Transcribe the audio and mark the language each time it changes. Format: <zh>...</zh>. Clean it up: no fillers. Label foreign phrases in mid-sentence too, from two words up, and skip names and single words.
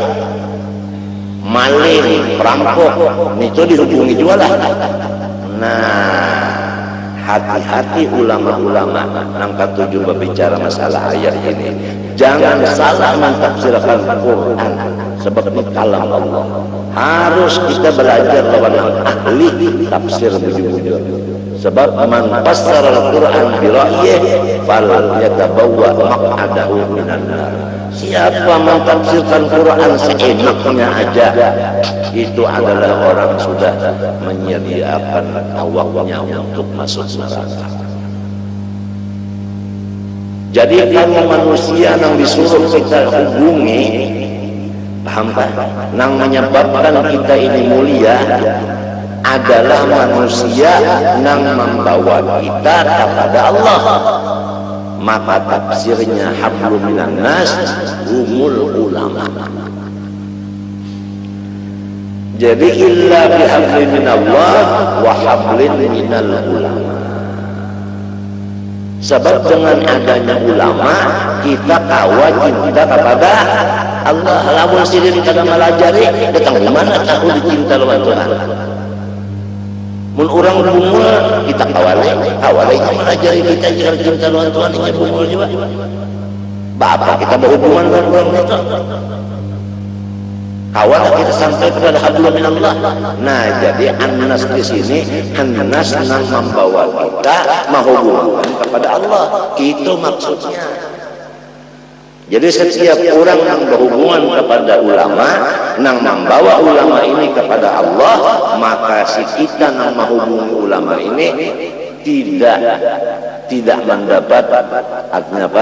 <id>Maling, perampok, itu dihubungi jualan. Nah, hati-hati ulama-ulama yang ketujuh berbicara masalah ayat ini. Jangan salah mentafsirkan Quran, sebab ini kalam Allah.</id> <bjn>Harus kita belajar lawan ahli tafsir bujur-bujur.</bjn> <id>Sebab</id> <ar>من فسر القرآن برأيه فليتبوأ مقعده من النار.</ar> <id>Siapa mentafsirkan Quran seenaknya aja, itu adalah orang sudah menyediakan awaknya untuk masuk neraka. Jadi kalau manusia yang disuruh kita hubungi, paham tak? Yang menyebabkan kita ini mulia adalah manusia yang membawa kita kepada Allah. Maka tafsirnya</id> <ar>حبل من الناس هم العلماء. Jadi إلا بحبل من الله وحبل من العلماء.</ar> <id>Sebab dengan adanya ulama kita kawat cinta kepada Allah.</id> <bjn>Lamun sirin kada malajari datang di mana tahu dicinta lawan Tuhan. Mun orang bungul kita kawalai itu melajari kita jangan cinta lawan Tuhan ini bungul juga.</bjn> <id>Bapak kita berhubungan dengan orang itu. Kawal kita sampai kepada</id> <ar>حبل من الله.</ar> <id>Nah, jadi annas di sini annas yang membawa kita menghubungkan kepada Allah. Itu maksudnya. Jadi setiap orang yang berhubungan kepada ulama, yang membawa ulama ini kepada Allah, maka si kita yang menghubungi ulama ini tidak mendapat artinya apa?</id>